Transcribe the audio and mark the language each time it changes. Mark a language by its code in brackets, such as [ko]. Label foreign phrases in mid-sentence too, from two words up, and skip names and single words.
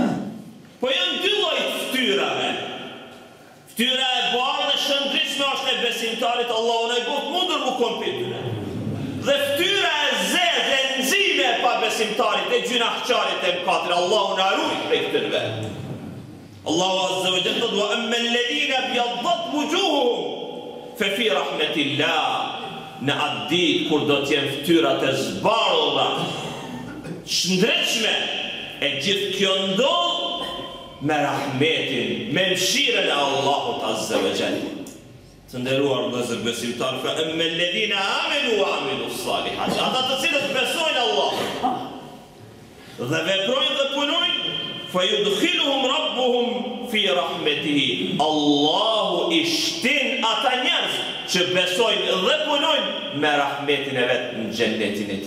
[sq] Po janë dy lloj ftyrave. Ftyra e bardhë dhe shëndritshme është e besimtarit, Allahu na bëft mundur mu kompityre. Dhe ftyra e zezë e nxime pa besimtarit e gjunaqçarit e mkatrit, Allahu na ruaj prej këtyre. [ar] الله عز وجل thot: "وأما الذين ابيضت وجوههم ففي رحمة الله." [sq] Në atë ditë kur do të jenë ftyrat e zbardha, shëndritshme, e gjithë kjo ndodh me rahmetin, me mëshirën e Allahut [ar] عز وجل. [sq] Të nderuar vëllezër besimtarë, [ar] فأما الذين آمنوا وعملوا الصالحات, [sq] ata të cilët besojnë Allah dhe veprojnë dhe punojnë, [ar] فيدخلهم ربهم في رحمته. [sq] Allahu i shtin ata njerëz që besojnë dhe punojnë me rahmetin e vet në xhennetin e tij.